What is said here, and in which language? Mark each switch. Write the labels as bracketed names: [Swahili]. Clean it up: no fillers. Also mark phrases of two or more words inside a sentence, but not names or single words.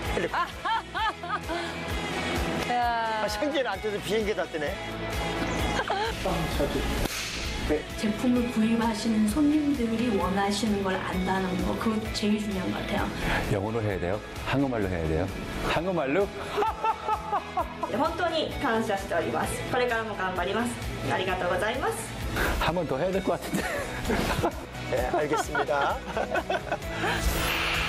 [Korean] 생기는 안 떠서 비행기 다 뜨네. 제품을 구입하시는 손님들이 원하시는 걸 안다는 거, 그거 제일 중요한 것 같아요. 영어로 해야 돼요? 한국말로 해야 돼요? 한국말로? [Japanese] 本当に感謝しております。これからも頑張ります。ありがとうございます。 [Korean] 한 번 더 해야 될 것 같은데. 네, 알겠습니다.